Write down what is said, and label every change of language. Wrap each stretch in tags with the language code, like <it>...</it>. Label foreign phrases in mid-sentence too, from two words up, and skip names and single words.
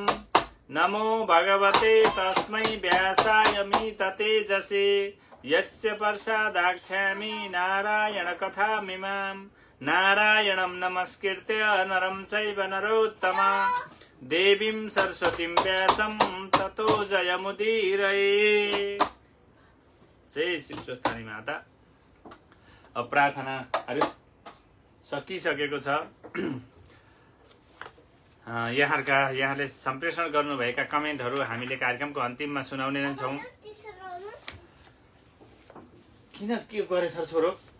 <sa>नमो भगवते तस्मै व्यासाय मिततेजसे यस्य प्रसादाख्यामि नारायणकथामिमाम्। नारायणं नमस्कृत्य नरं चैव नरोत्तमा देवीं सरस्वतीं व्यासं ततो जयमुदीरये।</sa> <ne>जय शीर्षस्थानी माता। अब प्रार्थनाहरू सकिसकेको छ। यहाँले सम्प्रेषण गर्नुभएका कमेन्टहरू हामीले कार्यक्रमको अन्तिममा सुनाउने नै छौँ। किन के गरेछ छोरो?</ne>